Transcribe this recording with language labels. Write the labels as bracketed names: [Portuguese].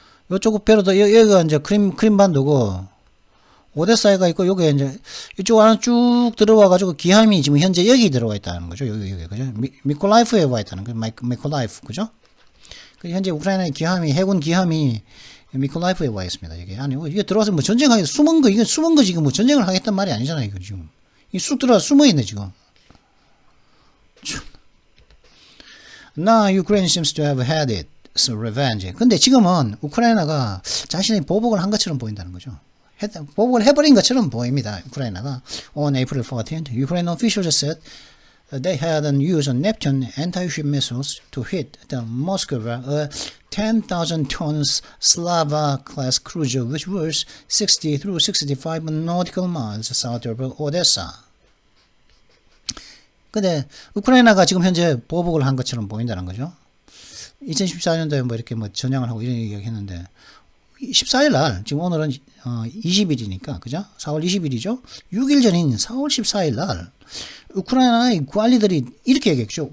[Korean] 요쪽 배로도, 여기가 이제 크림반도고, 오데사가 있고, 여기 이제, 이쪽 안에 쭉 들어와가지고, 기함이 지금 현재 여기 들어와 있다는 거죠. 여기, 그죠? 미콜라이프에 와 있다는 거죠. 미콜라이프, 그죠? 그 현재 우크라이나의 기함이 해군 기함이 미콜라이프에 와 있습니다. 이게 아니 이게 들어와서 뭐 전쟁하기 숨은 거 이게 숨은 거 지금 뭐 전쟁을 하겠단 말이 아니잖아요. 이거 지금 이 쑥 들어와 숨어 있네 지금. [English] Now Ukraine seems to have had it. So revenge. [Korean] 근데 지금은 우크라이나가 자신의 보복을 한 것처럼 보인다는 거죠. 보복을 해버린 것처럼 보입니다. 우크라이나가. [English] On April 14th, Ukraine officials said they had used Neptune anti-ship missiles to hit the Moskva, a 10,000 tons Slava-class cruiser which was 60 through 65 nautical miles south of Odessa. [Korean] 근데 우크라이나가 지금 현재 보복을 한 것처럼 보인다는 거죠. 2014년도에 뭐 이렇게 뭐 전향을 하고 이런 얘기 했는데 14일 날 지금 오늘은 20일이니까 그죠? 4월 20일이죠. 6일 전인 4월 14일 날 우크라이나의 관리들이 이렇게 얘기했죠.